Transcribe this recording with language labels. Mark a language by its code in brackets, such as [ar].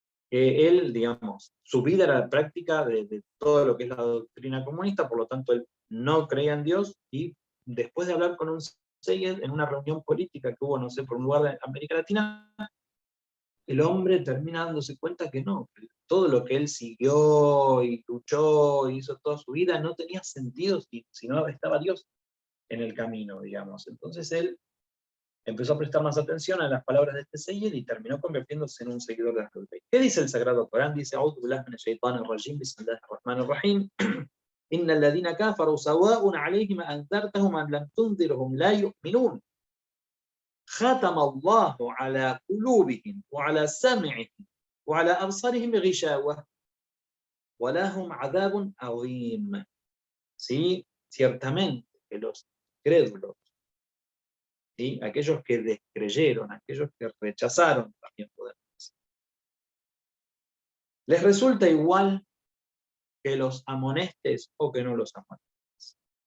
[es] Él, digamos, su vida era la práctica de todo lo que es la doctrina comunista, por lo tanto él no creía en Dios y después de hablar con un Seyyed en una reunión política que hubo, no sé, por un lugar de América Latina, el hombre termina dándose cuenta que no, que todo lo que él siguió y luchó, hizo toda su vida, no tenía sentido si no estaba Dios en el camino, digamos. Entonces él empezó a prestar más atención a las palabras de este Seyyid y terminó convirtiéndose en un seguidor de Ahlul Bayt. ¿Qué dice el Sagrado Corán? [ar] Dice, A'udhu billahi minash shaitanir rajim, bismillahir rahmanir rahim, إن الذين كفروا سواء عليهم أنذرتهم أم لم تنذرهم لا يؤمنون ختم الله على قلوبهم وعلى سمعهم وعلى أبصارهم غشاوة ولهم عذاب عظيم. [es] ¿Sí? Ciertamente que los crédulos, ¿sí?, aquellos que descreyeron, aquellos que rechazaron, también podemos decir, les resulta igual que los amonestes o que no los amonestes.